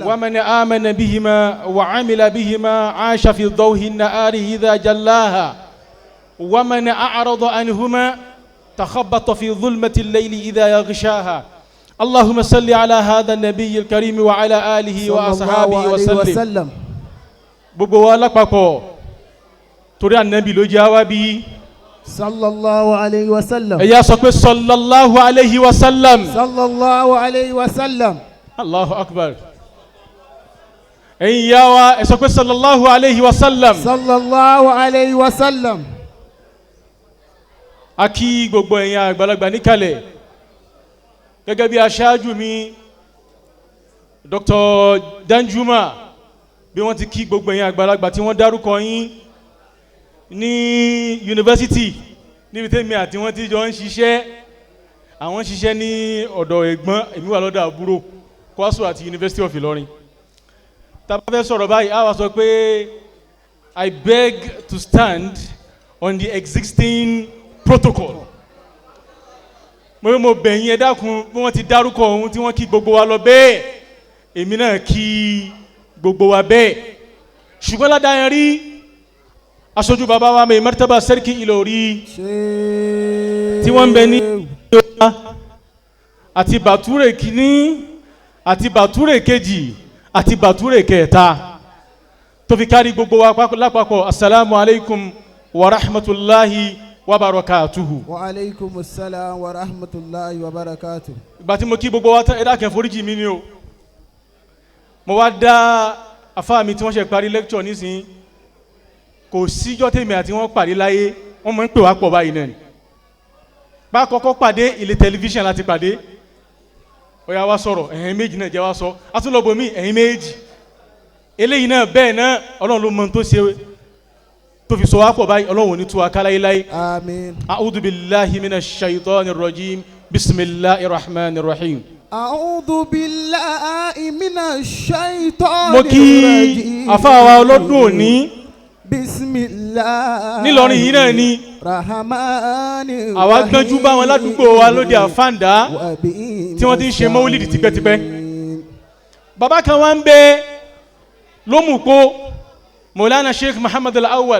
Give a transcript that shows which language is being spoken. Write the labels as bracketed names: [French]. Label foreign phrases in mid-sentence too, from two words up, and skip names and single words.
[Arabic] ومن آمن بهما وعمل بهما عاش في ضوء النهار إذا جلاها ومن أعرض عنهما تخبط في ظلمة الليل إذا يغشاها اللهم صل على هذا النبي الكريم وعلى آله وأصحابه وسلم [Yoruba] gbogbo wa lápapọ̀ torí ànábì ló jẹ́ wá bí [Arabic] صلى الله عليه وسلم [Yoruba] ẹ̀yà sọ pé [Arabic] صلى الله عليه وسلم صلى الله عليه وسلم الله أكبر [Yoruba] ẹ̀yin yá wa ẹ sọ pé [Arabic] صلى الله عليه وسلم صلى الله عليه وسلم. [Yoruba] a kí gbogbo ẹ̀yin àgbàlagbà níkàlẹ̀ gẹ́gẹ́ bí aṣáájú mi Dr. Danjuma bí wọ́n ti kí gbogbo ẹ̀yin àgbàlagbà tí wọ́n dárúkọ yín ní yunifásitì níbi tẹ́mi àti wọ́n ti jọ ń ṣiṣẹ́ àwọn ṣiṣẹ́ ní ọ̀dọ̀ ẹ̀gbọ́n èmi wà lọ́dọ̀ àbúrò Kwaso àti University of Ilorin tá bá fẹ́ sọ̀rọ̀ báyìí a wá sọ pé [English] I beg to stand on the existing protocol [Yoruba] mo bẹ̀yìn ẹ dákun bí wọ́n ti dárúkọ ohun tí wọ́n kí gbogbo wa lọ bẹ́ẹ̀ èmi náà kí gbogbo wa bẹ́ẹ̀ ṣùgbọ́n ládàá rí aṣojú bàbá wa Mai Martaba Sarki Ìlọrí tí wọ́n ń bẹ ní àti Bàtúrè kìíní àti Bàtúrè kejì àti Bàtúrè kẹta tó fi kárí gbogbo wa lápapọ̀ [Arabic] السلام عليكم ورحمة الله وبركاته. وعليكم السلام ورحمة الله وبركاته. [Yoruba] ìgbà tí mo kí gbogbo wa tán ẹ dákẹ́ foríjì mi ni o mo wá dá afá mi tí wọ́n ṣe parí lecture nísìnyí kò síjọ́ tèmi àti wọ́n pàdé láyé wọ́n mọ̀ ń pè wá pọ̀ báyìí náà ni bá kọ́kọ́ pàdé ilé tẹlifíṣàn láti pàdé ó yá wá sọ̀rọ̀ ẹ̀yin méjì náà jẹ́ wá sọ atúnlọ́bọ̀ mi ẹ̀yin méjì eléyìí náà bẹ́ẹ̀ náà ọlọ́run ló mọ tó ṣe tó fi sọ wá pọ̀ báyìí ọlọ́run ò ní tú wa ká láyé. àmín. [Arabic] أعوذ بالله من الشيطان الرجيم بسم الله الرحمن الرحيم. أعوذ بالله من الشيطان [Yoruba] mo kí [Arabic] rajim. [Yoruba] afáwa ọlọ́dún òní [Arabic] bisimilahi [Yoruba] nílọrin yìí náà ni [Arabic] rahamani [Yoruba] àwa gbọ́njú bá wọn ládùúgbò wa lóde àfáǹdá tí wọ́n ti ń ṣe mọ́wúlìdì tipẹ́tipẹ́. bàbá kan wá ń bẹ lómùpó Maulana Sheikh Muhammad Al-Awwal